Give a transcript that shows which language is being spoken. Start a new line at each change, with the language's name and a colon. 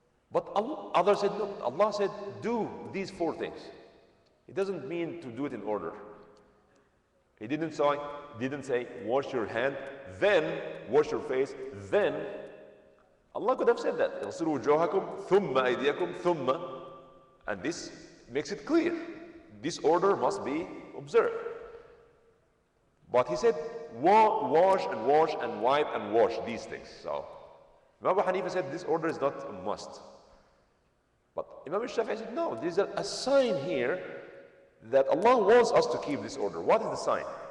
English: But others said, no, Allah said, do these four things. It doesn't mean to do it in order. He didn't say, wash your hand, then wash your face, then. Allah could have said that.
Arabic: اغسلوا وجوهكم ثم أيديكم ثم.
English: And this makes it clear. This order must be observed. But he said, wash and wash and wipe and wash these things. So Imam Abu Hanifa said this order is not a must. But Imam Ash-Shafiee said, no, there's a sign here that Allah wants us to keep this order. What is the sign?